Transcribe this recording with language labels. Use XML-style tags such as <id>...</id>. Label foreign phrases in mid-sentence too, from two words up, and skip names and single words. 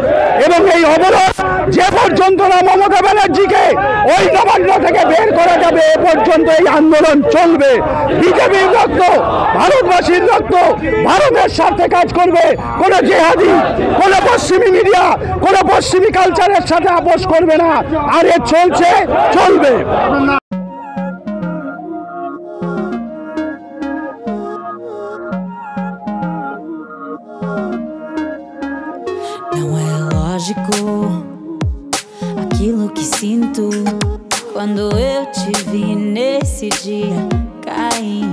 <bn>এবং এই অবরোধ যে পর্যন্ত না মমতা ব্যানার্জিকে ওই নবান্ন থেকে বের করা যাবে, এ পর্যন্ত এই আন্দোলন চলবে। বিজেপির রক্ত, ভারতবাসীর রক্ত ভারতের স্বার্থে কাজ করবে। কোন জেহাদি, কোন পশ্চিমী মিডিয়া, কোন পশ্চিমী কালচারের সাথে আপোষ করবে না। আর এ চলছে, চলবে।</bn> <pt>Não é lógico aquilo que sinto quando eu te vi nesse dia cair.</pt>